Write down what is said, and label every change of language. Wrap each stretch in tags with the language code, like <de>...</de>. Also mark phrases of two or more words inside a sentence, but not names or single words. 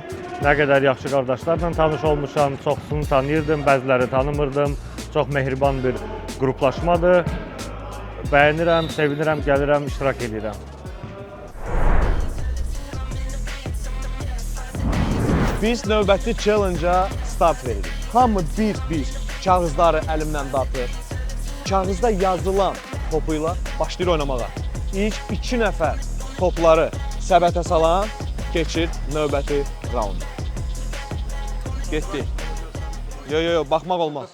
<az>Nə qədər yaxşı qardaşlarla tanış olmuşam. Çoxsunu tanıyırdım, bəziləri tanımırdım. Çox mehriban bir qruplaşmadır. Bəyənirəm, sevinirəm, gəlirəm, iştirak edirəm. Biz növbəti challenge-a start veririk. Hamı bir kağızları əlimdən dartır. Kağızda yazılan topuyla başlayır oynamağa. İlk 2 nəfər topları səbətə salan keçir növbəti raunda. Getdi. Yo, baxmaq olmaz.</az>